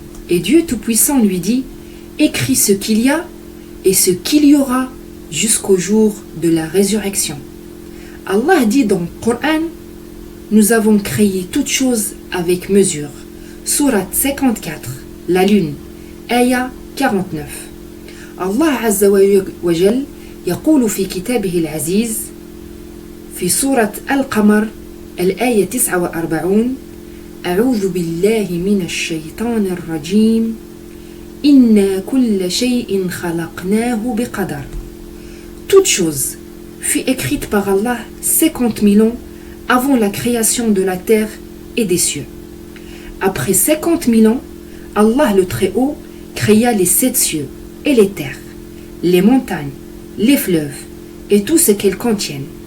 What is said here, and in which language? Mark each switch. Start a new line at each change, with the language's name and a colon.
French: Et Dieu Tout-Puissant lui dit « Écris ce qu'il y a et ce qu'il y aura jusqu'au jour de la résurrection. » Allah dit dans le Coran « Nous avons créé toutes choses avec mesure. » Sourate 54, la lune, Aya 49.
Arabic: Allah Azza wa Jal يقول في كتابه العزيز في سورة القمر الآية 49 أعوذ بالله من الشيطان الرجيم إنا كل شيء خلقناه بقدر.
French: Toute chose fut écrite par Allah 50 000 ans avant la création de la terre et des cieux. Après 50 000 ans, Allah le Très-Haut créa les 7 cieux et les terres, les montagnes, les fleuves et tout ce qu'elles contiennent.